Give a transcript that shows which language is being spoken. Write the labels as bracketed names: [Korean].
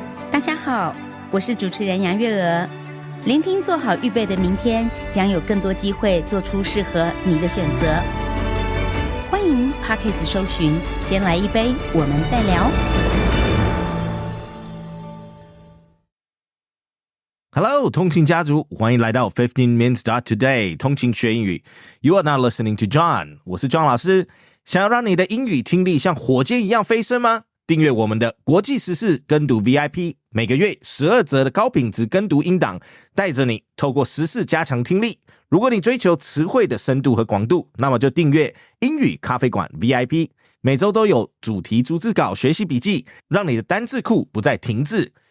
[Chinese] 大家好，我是主持人杨月娥。聆听做好预备的明天，将有更多机会做出适合你的选择。欢迎 Podcast 搜寻先来一杯，我们再聊。 Hello， 通勤家族，欢迎来到15 Minutes Today 通勤学英语。 [English] You are now listening to John， [Chinese] 我是 John 老师。想要让你的英语听力像火箭一样飞升吗？订阅我们的国际时事跟读 VIP， 每个月12则的高品质跟读音档，带着你透过时事加强听力。如果你追求词汇的深度和广度，那么就订阅英语咖啡馆 VIP， 每周都有主题逐字稿学习笔记，让你的单字库不再停滞。